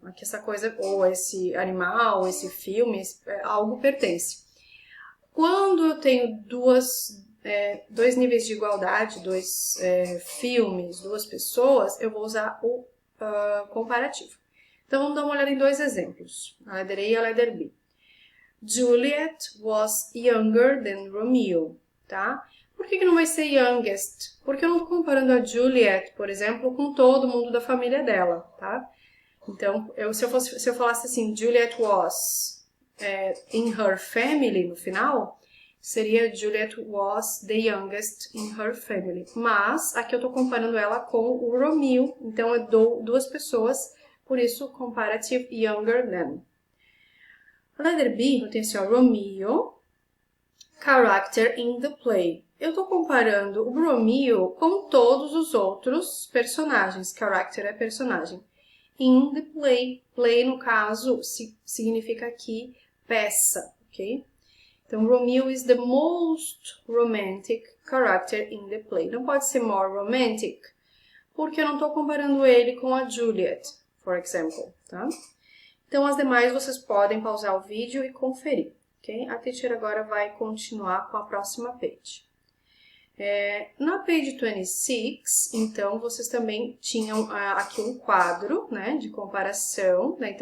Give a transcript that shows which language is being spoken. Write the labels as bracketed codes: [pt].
[pt] Aqui essa coisa, ou esse animal, esse filme, algo pertence. Quando eu tenho dois níveis de igualdade, dois filmes, duas pessoas, eu vou usar o comparativo. Então, vamos dar uma olhada em dois exemplos, a letra A e a letra B. [en] Juliet was younger than Romeo, tá? [pt] Por que não vai ser youngest? Porque eu não estou comparando a Juliet, por exemplo, com todo mundo da família dela, tá? Então, se eu falasse assim, [en] Juliet was in her family [pt] no final, seria [en] Juliet was the youngest in her family. [pt] Mas, aqui eu estou comparando ela com o Romeo, então eu dou duas pessoas, por isso, [en] comparative younger than. [pt] A letra B, eu tenho assim, ó, [en] Romeo, character in the play. [pt] Eu estou comparando o Romeo com todos os outros personagens. Character é personagem. [en] In the play. [pt] Play, no caso, significa aqui peça, ok? [en] Então, Romeo is the most romantic character in the play. [pt] Não pode ser [en] more romantic, [pt] porque eu não estou comparando ele com a Juliet, [en] for example, [pt] tá? Então, as demais vocês podem pausar o vídeo e conferir, ok? A teacher agora vai continuar com a próxima page. Na page 26, então, vocês também tinham aqui um quadro, né, de comparação, né?